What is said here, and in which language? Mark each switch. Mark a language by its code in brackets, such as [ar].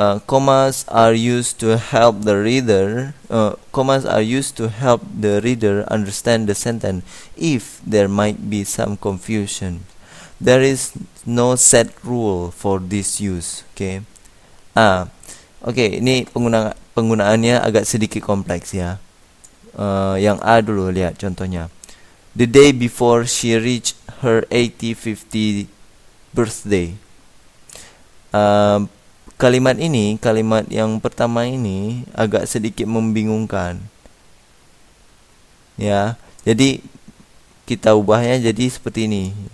[en] Commas are used to help the reader. Commas are used to help the reader understand the sentence if there might be some confusion. There is no set rule for this use. Okay. [id] Ini penggunaannya agak sedikit kompleks ya. Yang A dulu, lihat contohnya. [en] The day before she reached her 50th birthday. [id] Kalimat yang pertama ini agak sedikit membingungkan. Ya, jadi kita ubahnya jadi seperti ini.